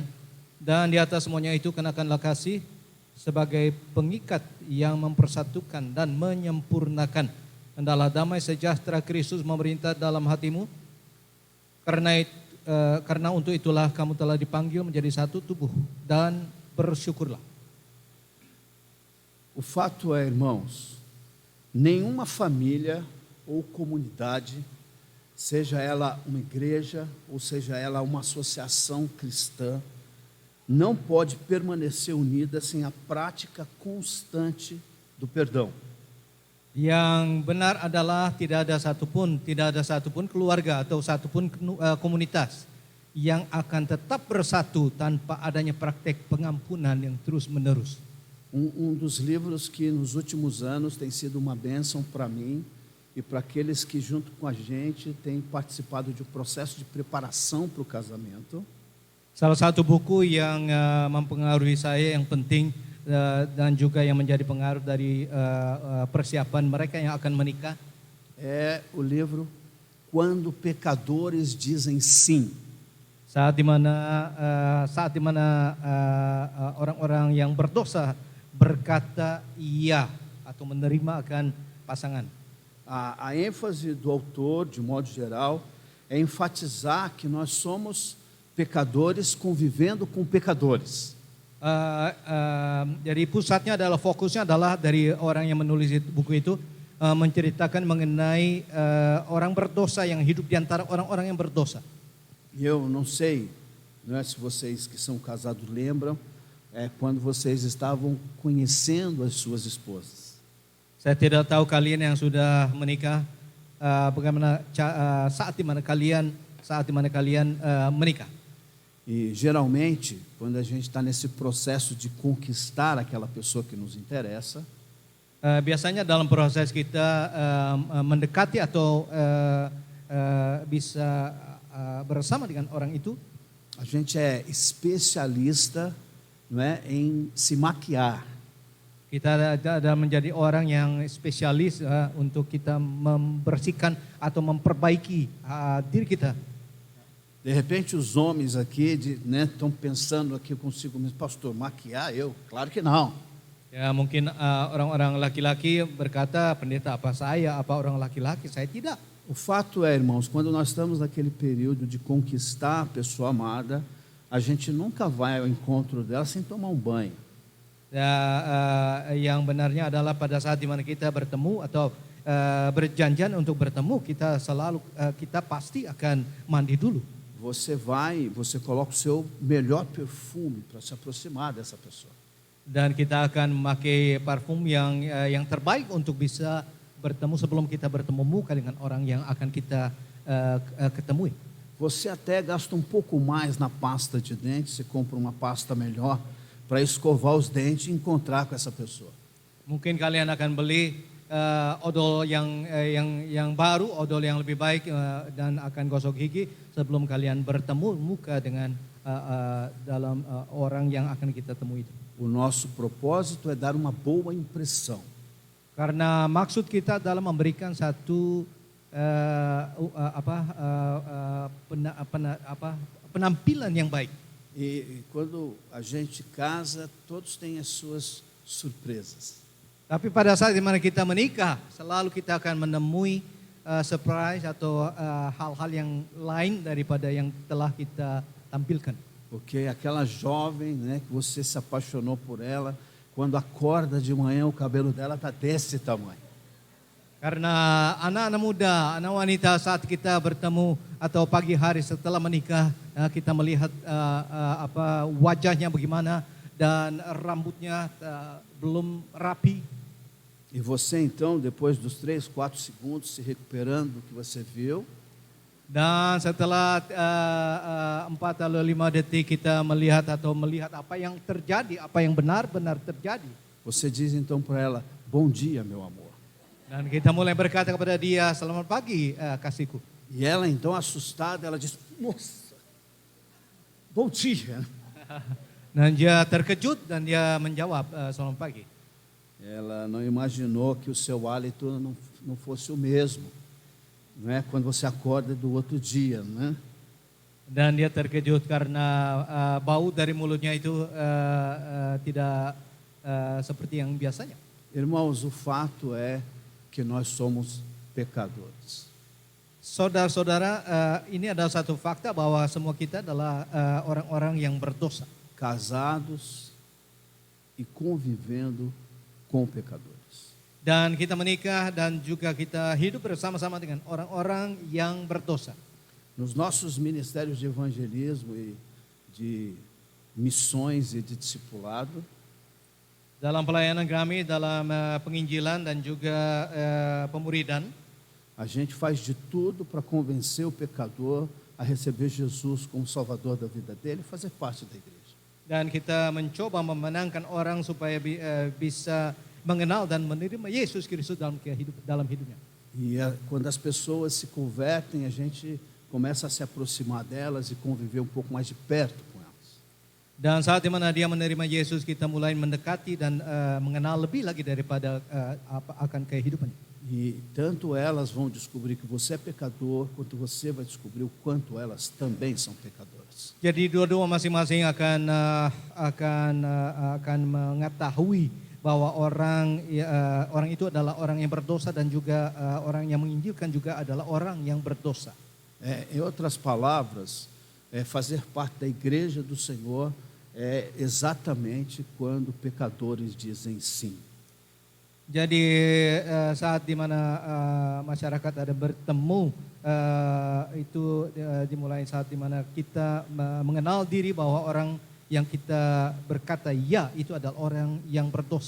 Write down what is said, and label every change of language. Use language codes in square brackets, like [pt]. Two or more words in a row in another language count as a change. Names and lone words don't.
[id] Dan di atas semuanya itu kenakanlah kasih sebagai pengikat yang mempersatukan dan menyempurnakan. Hendaklah damai sejahtera Kristus memerintah dalam hatimu. Karena untuk itulah kamu telah dipanggil menjadi satu tubuh, dan bersyukurlah. [pt] O fato é, irmãos, nenhuma família ou comunidade, seja ela uma igreja ou seja ela uma associação cristã, não pode permanecer unida sem a prática constante do perdão. [id] Yang benar adalah tidak ada satupun keluarga atau satupun komunitas yang akan tetap bersatu tanpa adanya praktek pengampunan yang terus menerus. [pt] Um dos livros que nos últimos anos tem sido uma bênção para mim e para aqueles que junto com a gente têm participado de um processo de preparação para o casamento. [id] Salah satu buku yang mempengaruhi saya yang penting dan juga yang menjadi pengaruh dari persiapan mereka yang akan menikah [pt] é o livro Quando Pecadores Dizem Sim. [id] Saat dimana orang-orang yang berdosa berkata iya atau menerima akan pasangan. [pt] A ênfase do autor, de modo geral, é enfatizar que nós somos pecadores convivendo com pecadores. [id] Jadi pusatnya adalah, fokusnya adalah dari orang yang menulis buku itu menceritakan mengenai orang berdosa yang hidup di antara orang-orang yang berdosa. [pt] E eu não sei, se vocês que são casados lembram, quando vocês estavam conhecendo as suas esposas. [id] Saya tidak tahu kalian yang sudah menikah bagaimana saat di mana kalian menikah. [pt] E geralmente, quando a gente está nesse processo de conquistar aquela pessoa que nos interessa, [id] biasanya dalam proses kita mendekati atau bisa bersama dengan orang itu, [pt] a gente é especialista, em se maquiar. [id] Kita adalah menjadi orang yang spesialis untuk kita membersihkan atau memperbaiki diri kita. [pt] De repente os homens aqui estão pensando aqui consigo mesmo, pastor, maquiar eu? Claro que não. [id] Ya mungkin orang-orang laki-laki berkata, pendeta, apa orang laki-laki? Saya tidak. [pt] O fato é, irmãos, quando nós estamos naquele período de conquistar a pessoa amada, a gente nunca vai ao encontro dela sem tomar um banho. [id] Yang benarnya adalah pada saat dimana kita bertemu atau berjanjian untuk bertemu, kita pasti akan mandi dulu. [pt] Você coloca o seu melhor perfume para se aproximar dessa pessoa. [id] Dan kita akan memakai parfum yang terbaik untuk bisa bertemu sebelum kita bertemu muka dengan orang yang akan kita ketemui. [pt] Você até gasta um pouco mais na pasta de dente, você compra uma pasta melhor para escovar os dentes e encontrar com essa pessoa. [id] Mungkin kalian akan beli odol yang baru, odol yang lebih baik dan akan gosok gigi sebelum kalian bertemu muka dengan dalam orang yang akan kita temui itu. [pt] O nosso propósito é dar uma boa impressão. [id] Karena maksud kita adalah memberikan satu penampilan yang baik. [pt] E quando a gente casa, todos têm as suas surpresas. [id] Tapi pada saat dimana kita menikah, selalu kita akan menemui surprise atau hal-hal yang lain daripada yang telah kita tampilkan. [pt] Porque aquela jovem, né, que você se apaixonou por ela, quando acorda de manhã o cabelo dela está desse tamanho. [id] Karena anak-anak muda, anak wanita saat kita bertemu atau pagi hari setelah menikah, kita melihat wajahnya bagaimana dan rambutnya belum rapi. [pt] E você então, depois dos 3, 4 segundos, se recuperando do que você viu, [id] Dan setelah 4 atau 5 detik kita melihat apa yang terjadi, apa yang benar-benar terjadi. [pt] você diz então para ela, bom dia, meu amor. [id] Dan kita mulai berkata kepada dia, selamat pagi kasihku. [pt] E ela então, assustada, ela diz, nossa, bom dia. [id] Dan dia terkejut dan dia menjawab, selamat pagi. [pt] Ela não imaginou que o seu hálito não fosse o mesmo, não é? Quando você acorda do outro dia, né? [id] Dan dia terkejut karena bau dari mulutnya itu tidak seperti yang biasanya. [pt] Irmãos, o fato é que nós somos pecadores. [id] Saudara-saudara, ini adalah satu fakta bahwa semua kita adalah orang-orang yang berdosa. [pt] Casados e convivendo com pecadores. [id] Dan kita menikah dan juga kita hidup bersama-sama dengan orang-orang yang berdosa. [pt] Nos nossos ministérios de evangelismo e de missões e de discipulado, [id] Dalam pelayanan kami, dalam penginjilan dan juga pemuridan, [pt] a gente faz de tudo para convencer o pecador a receber Jesus como Salvador da vida dele e fazer parte da igreja. [id] dan kita mencoba memenangkan orang supaya bisa mengenal dan menerima Yesus Kristus dalam hidupnya. [pt] E quando as pessoas se convertem, a gente começa a se aproximar delas e conviver um pouco mais de perto com elas. [id] Dan saat dimana dia menerima Yesus, kita mulai mendekati dan mengenal lebih lagi daripada akan kehidupan. [pt] E tanto elas vão descobrir que você é pecador, quanto você vai descobrir o quanto elas também são pecadoras. [id] Jadi dua-dua masing-masing akan mengetahui bahwa orang itu adalah orang yang berdosa dan juga orang yang menginjilkan juga adalah orang yang berdosa. [pt] Em outras palavras, fazer parte da igreja do Senhor é exatamente quando pecadores dizem sim. [id] Jadi saat dimana masyarakat ada bertemu itu dimulai saat dimana kita mengenal diri bahwa orang yang kita berkata ya itu adalah orang yang berdosa.